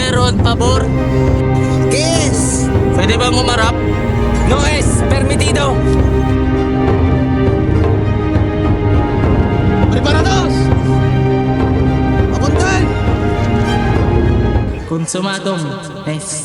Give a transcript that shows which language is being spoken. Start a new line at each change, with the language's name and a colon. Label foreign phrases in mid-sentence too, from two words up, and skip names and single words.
Spanish: Por favor.
English: Yes!
Filipino: Pwede ba umarap?
Spanish: No es permitido. Preparados! Apuntan! Konsumadong. Es.